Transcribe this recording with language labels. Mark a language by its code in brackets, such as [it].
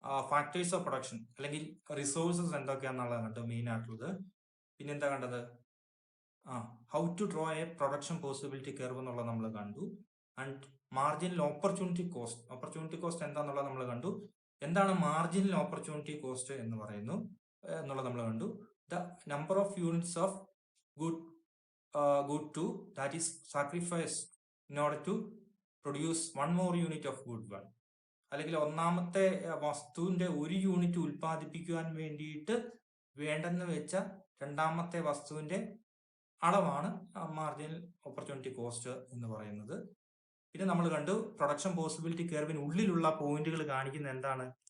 [ml] Factors of production അല്ലെങ്കിൽ resources എന്തൊക്കെയാണെന്നുള്ളത് കണ്ടു main ആയിട്ടുള്ളത്. പിന്നെ എന്താ കണ്ടത്? [en] how to draw a production possibility curve [ml] എന്നുള്ളത് നമ്മൾ കണ്ടു. ആൻഡ് മാർജിനൽ ഓപ്പർച്യൂണിറ്റി കോസ്റ്റ് എന്താണെന്നുള്ളത് നമ്മൾ കണ്ടു. എന്താണ് മാർജിനൽ ഓപ്പർച്യൂണിറ്റി കോസ്റ്റ് എന്ന് പറയുന്നു എന്നുള്ളത് നമ്മൾ കണ്ടു. [en] The number of units of good 2 that is sacrificed in order to produce one more unit of good 1. [ml] അല്ലെങ്കിൽ ഒന്നാമത്തെ വസ്തുവിന്റെ ഒരു യൂണിറ്റ് ഉൽപ്പാദിപ്പിക്കുവാൻ വേണ്ടിയിട്ട് വേണ്ടെന്ന് വെച്ച രണ്ടാമത്തെ വസ്തുവിന്റെ അളവാണ് മാർജിനൽ ഓപ്പർച്യൂണിറ്റി കോസ്റ്റ് എന്ന് പറയുന്നത്. പിന്നെ നമ്മൾ കണ്ടു പ്രൊഡക്ഷൻ പോസിബിലിറ്റി കർവിന് ഉള്ളിലുള്ള പോയിന്റുകൾ കാണിക്കുന്ന എന്താണ്?